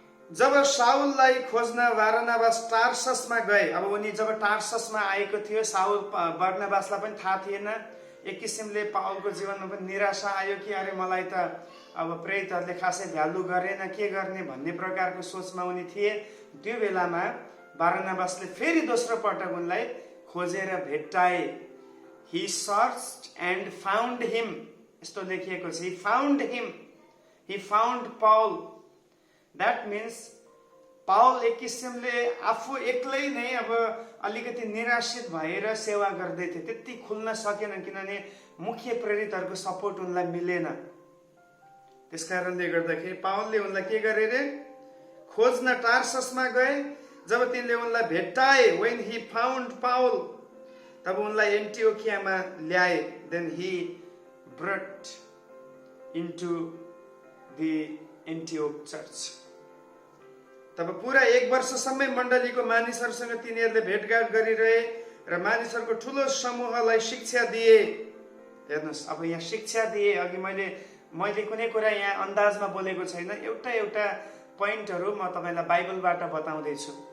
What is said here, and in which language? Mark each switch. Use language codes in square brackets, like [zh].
[ne] जब शाउललाई खोज्न बारनाबास टार्ससमा गए, अब उनी जब टार्ससमा आएको थियो, शाउल बर्नबासलाई पनि थाहा थिएन। एक किसिमले पावलको जीवनमा पनि निराशा आयो कि अरे मलाई त अब प्रेरितहरूले खासै भ्यालु गरेन, के गर्ने भन्ने प्रकारको सोचमा उनी थिए। त्यो बेलामा बारनाबासले फेरि दोस्रो पटक उनलाई खोजेर भेट्टाए। [en] He searched and found him, [ne] यस्तो लेखिएको छ। [en] He found him, he found Paul. That means [ne] Paul एक किसिमले आफू एक्लै नै अब अलिकति निराशित भएर सेवा गर्दै थिए। त्यति खुल्न सकेन किनभने मुख्य प्रेरितहरूको सपोर्ट उनलाई मिलेन। त्यसकारणले गर्दाखेरि पावलले उनलाई के गरे रे? खोज्न टार्ससमा गए। जब तिनले उनलाई भेट्टाए, [en] when he found Paul, [ne] तब उनलाई एन्टियोखियामा ल्याए। [en] then he brought into the Antioch church. [ne] तब पुरा 1 वर्षसम्मै मण्डलीको मानिसहरूसँग तिनीहरूले भेटघाट गरिरहे र मानिसहरूको ठुलो समूहलाई शिक्षा दिए। हेर्नुहोस्, अब यहाँ शिक्षा दिए। अघि मैले कुनै कुरा यहाँ अन्दाजमा बोलेको छैन। एउटा पोइन्टहरू म तपाईँलाई बाइबलबाट बताउँदैछु।